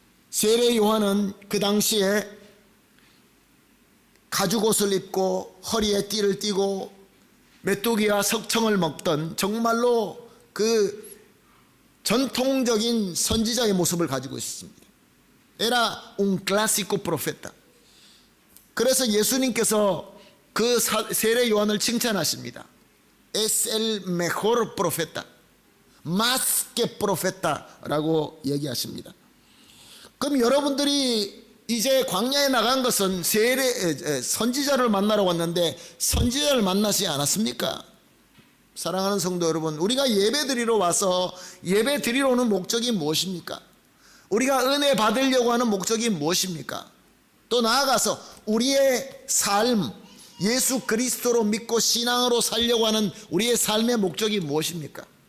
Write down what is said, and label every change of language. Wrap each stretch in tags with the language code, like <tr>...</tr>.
<ko>세례 요한은 그 당시에 가죽옷을 입고 허리에 띠를 띠고 메뚜기와 석청을 먹던 정말로 그 전통적인 선지자의 모습을 가지고 있습니다.</ko> <es>Era un clásico profeta.</es> <ko>그래서 예수님께서 그 세례 요한을 칭찬하십니다.</ko> <es>Es el mejor profeta, más que profeta라고</es> <ko>얘기하십니다. 그럼 여러분들이 이제 광야에 나간 것은 선지자를 만나러 왔는데 선지자를 만나지 않았습니까? 사랑하는 성도 여러분, 우리가 예배 드리러 와서 예배 드리러 오는 목적이 무엇입니까? 우리가 은혜 받으려고 하는 목적이 무엇입니까? 또 나아가서 우리의 삶, 예수 그리스도로 믿고 신앙으로 살려고 하는 우리의 삶의 목적이 무엇입니까?</ko>